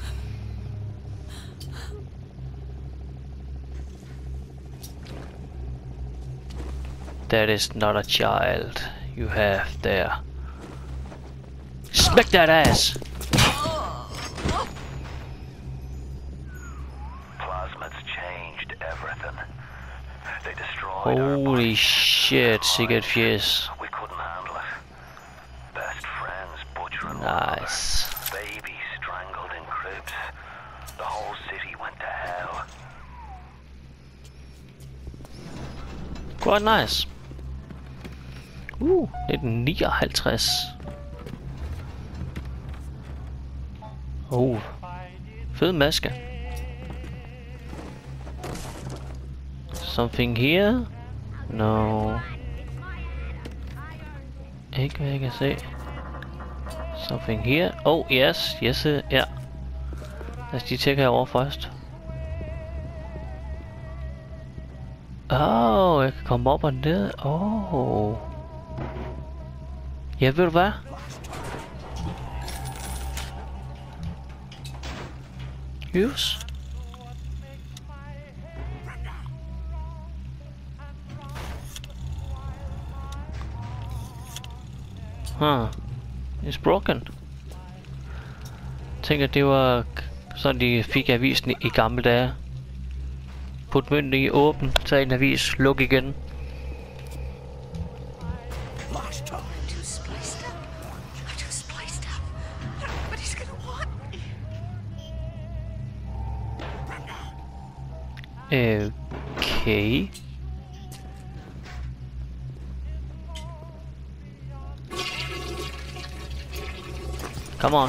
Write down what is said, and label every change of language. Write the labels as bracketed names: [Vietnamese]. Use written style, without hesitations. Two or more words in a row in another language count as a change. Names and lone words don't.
[English] That is not a child you have there. Smack that ass! Plasmids changed everything. They destroyed our Holy bodies. shit, [Danish] sikkert fjes. [English] We couldn't handle it. Best friends butchering Nice. one another. Babies strangled in cribs. The whole city went to hell. Quite nice. [Danish] 1959. Fed maske. [English] Something here? No. [Danish] Ikke hvad jeg kan se. [English] Something here? Oh yes, yes, [Danish] ja. Lad os lige tjekke herovre først. Oh, jeg kan komme op og ned. Oh. Ja, ved du hvad? [English] Use. Huh. It's broken. [Danish] Tænker det var sådan de fik avisen i gamle dage. Put mønten i åben, tag en avis, luk igen. Okay. [English] Come on.